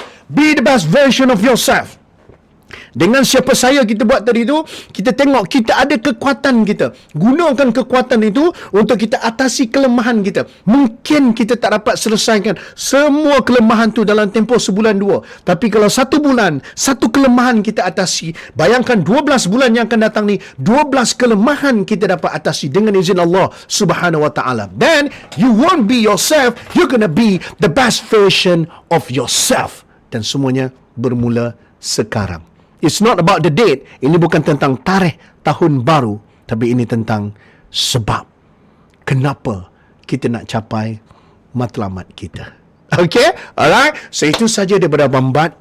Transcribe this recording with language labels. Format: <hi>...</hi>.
<en>Be the best version of yourself.</en> <ms>Dengan siapa saya kita buat tadi tu, kita tengok kita ada kekuatan kita. Gunakan kekuatan itu untuk kita atasi kelemahan kita. Mungkin kita tak dapat selesaikan semua kelemahan tu dalam tempoh sebulan dua. Tapi kalau 1 bulan, 1 kelemahan kita atasi, bayangkan 12 bulan yang akan datang ni, 12 kelemahan kita dapat atasi dengan izin Allah Subhanahu Wa Taala.</ms> <en>Then, you won't be yourself, you're gonna be the best version of yourself.</en> <ms>Dan semuanya bermula sekarang.</ms> <en>It's not about the date.</en> <ms>Ini bukan tentang tarikh tahun baru. Tapi ini tentang sebab. Kenapa kita nak capai matlamat kita. Okay? Alright? So, itu saja daripada Abang Bad.</ms>